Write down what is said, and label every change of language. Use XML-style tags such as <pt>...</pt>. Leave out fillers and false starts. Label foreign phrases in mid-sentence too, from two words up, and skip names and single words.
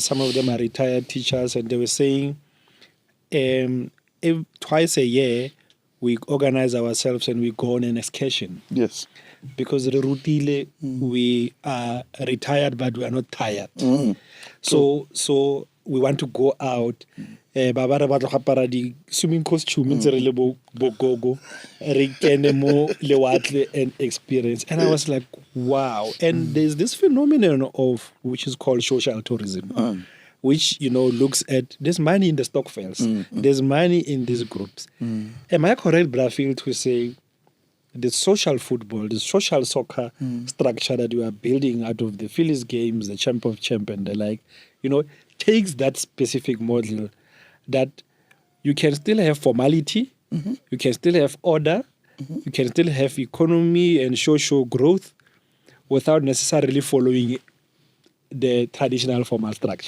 <en>Some of them are retired teachers, and they were saying twice a year we organize ourselves and we go on an excursion. Yes. Because Rutile, we are retired, but we are not tired. So we want to go out.</en> <tn>Babara batla di</tn> <en>swimming costume</en> <tn>ntse re le bo gogo re kene mo lewatle</tn> <en>and experience. And I was like, wow. And there's this phenomenon of which is called social tourism, which looks at there's money in the stokvels, there's money in these groups. Am I correct, Brafil, to say the social football, the social soccer structure that you are building out of the Phillies games, the champ of champ and the like, takes that specific model that you can still have formality, you can still have order, you can still have economy and social growth without necessarily following the traditional formal structure.</en>